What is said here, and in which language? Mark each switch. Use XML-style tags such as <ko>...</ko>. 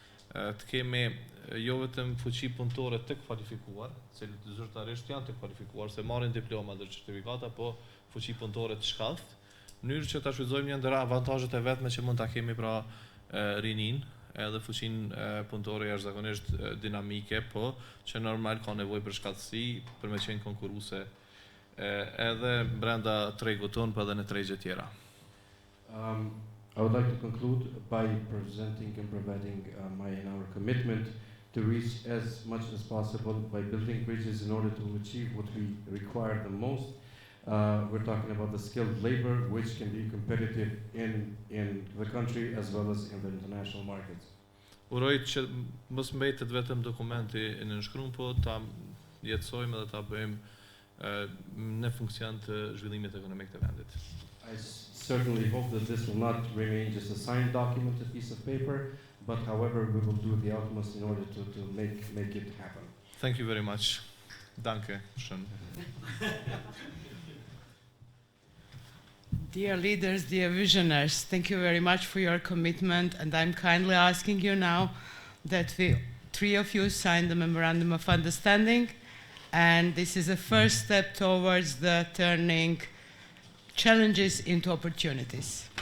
<sq>të kemi jo vetëm fuqi punëtore të kualifikuar, cilët zyrtarisht janë të kualifikuar, se marrin diploma dhe certifikata, po fuqi punëtore të shkallët, në mënyrë që ta shfrytëzojmë një ndër avantazhet e vetme që mund ta kemi pra rinin, edhe fuqinë punëtore jashtëzakonisht dinamike, po që normal ka nevojë për shkallësi, për me qenë konkurruese edhe brenda tregut tonë, po edhe në tregje tjera.</sq> <en>I would like to conclude by presenting and providing my and our commitment to reach as much as possible by building bridges in order to achieve what we require the most. We're talking about the skilled labor, which can be competitive in the country as well as in the international markets.</en> <sq>Uroj që mos mbetet vetëm dokumenti I nënshkruar, po ta jetësojmë dhe ta bëjmë në funksion të zhvillimit ekonomik të vendit.</sq> <en>I certainly hope that this will not remain just a signed document, a piece of paper, but however we will do the utmost in order to make it happen. Thank you very much.</en> <de>Danke schön.</de> <en>Dear leaders, dear visionaries, thank you very much for your commitment, and I'm kindly asking you now that three of you sign the Memorandum of Understanding, and this is a first step towards the turning challenges into opportunities.</en>